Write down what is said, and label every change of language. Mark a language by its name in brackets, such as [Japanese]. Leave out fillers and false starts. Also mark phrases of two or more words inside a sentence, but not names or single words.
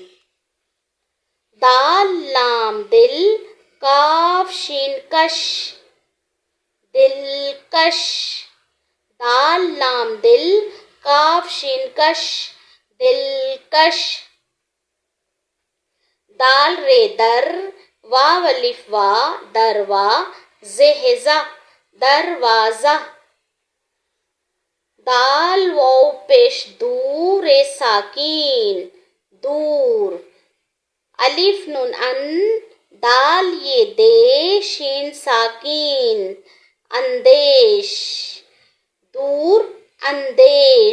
[Urdu] دال لام دل کاف شین کش دلکش. دال لام دل کاف شین کش دلکش. دال رے در واو الف وا دروا زہزہ دروازہ. دال واو پیش دور رے ساکین دور. الف نون ان دال یہ دے شین ساکین اندیش دور اندیش.